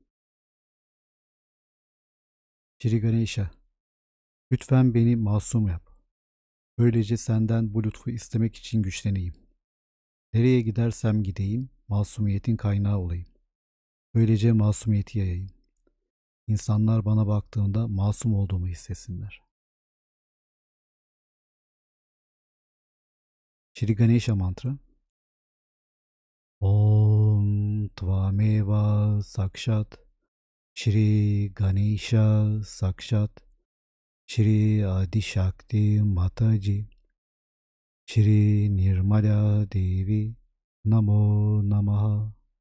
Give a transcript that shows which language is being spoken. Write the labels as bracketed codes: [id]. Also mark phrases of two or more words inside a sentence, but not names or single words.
[tr] Shri Ganesha, lütfen beni masum yap. Böylece senden bu lütfu istemek için güçleneyim. Nereye gidersem gideyim, masumiyetin kaynağı olayım. Böylece masumiyeti yayayım. İnsanlar bana baktığında masum olduğumu hissetsinler. Shri Ganesha mantra. [sa] ॐ त्वमेव साक्षात् श्री गणेश साक्षात् श्री आदि शक्ति माताजी श्री निर्मला देवी नमो नमः.